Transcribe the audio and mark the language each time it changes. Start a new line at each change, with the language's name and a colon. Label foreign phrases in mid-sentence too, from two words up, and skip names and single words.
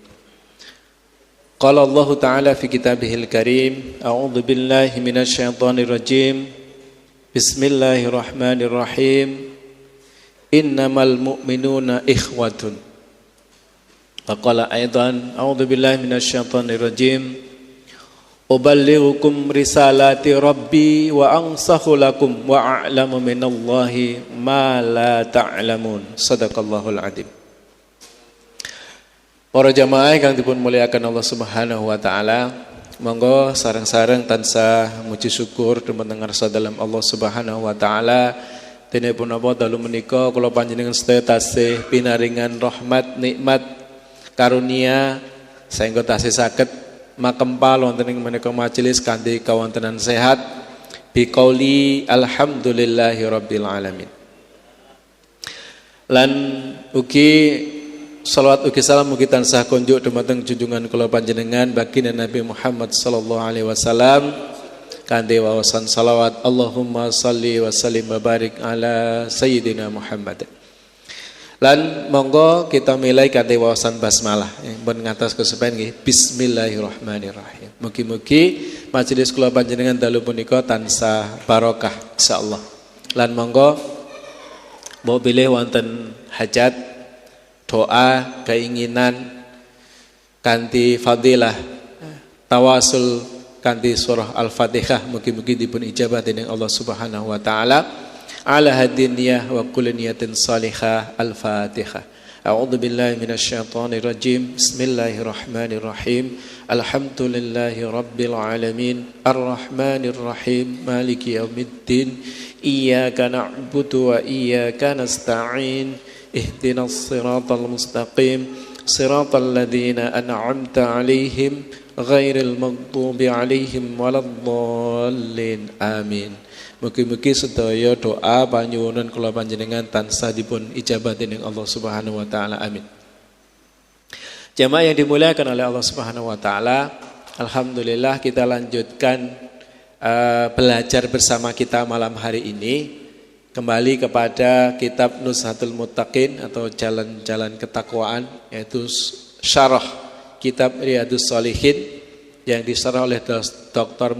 Arabic: قال الله تعالى في كتابه الكريم، أعوذ بالله من الشيطان الرجيم. بسم الله الرحمن الرحيم. إنما المؤمنون إخوة. وقال أيضا، أعوذ بالله من الشيطان الرجيم. أبلغكم رسالات ربي وأنصح لكم وأعلم من الله ما لا تعلمون. صدق الله العظيم.
Javanese: Para jamaah kang dipun muliakan Allah
Arabic: سبحانه وتعالى,
Javanese: monggo sareng-sareng tansah muji syukur dumateng ngarsa dalam Allah
Arabic: سبحانه وتعالى.
Javanese: Dene punapa dalu menika kula panjenengan sedaya tasih pinaringan rahmat nikmat karunia saengga tasih saged makempal wonten ing menika majelis kanthi kawontenan sehat
Arabic: بقول الحمد لله رب العالمين.
Javanese: Lan ugi salawat ugi salam mugi tansah konjuk dumateng junjungan kula panjenengan baginda Nabi Muhammad
Arabic: صلى الله عليه وسلم
Javanese: kanthi wawasan salawat
Arabic: اللهم صل وسلم وبارك على سيدنا محمد.
Javanese: Lan monggo kita milai kanthi wawasan basmalah pun ngatos kesupen nggih. Bismillahirrahmanirrahim. Mugi-mugi majelis kula panjenengan dalu punika tansah barokah insyaallah. Lan monggo mbok bilih wonten hajat, doa, keinginan kanthi fadilah tawasul kanthi surah Al-Fatihah mugi-mugi dipun ijabah dening Allah
Arabic: سبحانه وتعالى. على هذه النية وكل نية صالحة. الفاتحة. أعوذ بالله من الشيطان الرجيم. بسم الله الرحمن الرحيم. الحمد لله رب العالمين. الرحمن الرحيم. مالك يوم الدين. إياك نعبد وإياك نستعين. اهدنا الصراط المستقيم. صراط الذين أنعمت عليهم غير المغضوب عليهم ولا الضالين.
Javanese: Amin. Mugi-mugi sedaya doa panyuwunan kula panjenengan tansah dipun ijabah dening Allah
Arabic: سبحانه وتعالى.
Javanese: Amin.
Indonesian: Jamaah yang dimuliakan oleh Allah
Arabic: سبحانه وتعالى,
Indonesian: alhamdulillah kita lanjutkan belajar bersama kita malam hari ini kembali kepada kitab Nuzhatul Muttaqin atau jalan-jalan ketakwaan, yaitu syarah kitab Riyadhus Shalihin yang disyarah oleh Dr.